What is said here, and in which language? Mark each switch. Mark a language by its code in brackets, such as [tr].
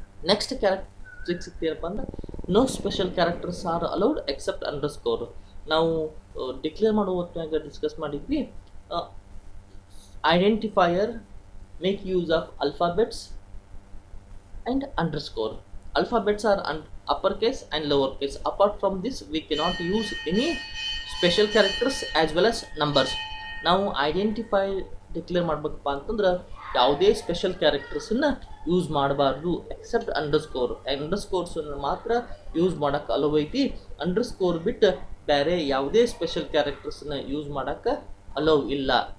[en] Next characteristics ಏನಪ್ಪ ಅಂದ್ರೆ no special characters are allowed except underscore. ನಾವು ಡಿಕ್ಲೇರ್ ಮಾಡೋ ಹೊತ್ತಿನಾಗ ಡಿಸ್ಕಸ್ ಮಾಡಿದ್ವಿ, identifier make use of alphabets and underscore. Alphabets are uppercase and lowercase. Apart from this, we cannot use any special characters as well as numbers. [kn] ನಾವು identify declare ಮಾಡ್ಬೇಕಪ್ಪ ಅಂತಂದ್ರೆ ಯಾವುದೇ special ಕ್ಯಾರೆಕ್ಟರ್ಸನ್ನು use ಮಾಡಬಾರ್ದು accept underscore. ಅಂಡರ್ಸ್ಕೋರ್ಸನ್ನು ಮಾತ್ರ use ಮಾಡೋಕ್ಕೆ hello ಐತಿ. Underscore ಬಿಟ್ಟು ಬೇರೆ ಯಾವುದೇ ಸ್ಪೆಷಲ್ ಕ್ಯಾರೆಕ್ಟರ್ಸನ್ನು ಯೂಸ್ ಮಾಡೋಕ್ಕೆ ಅಲೋ ಇಲ್ಲ.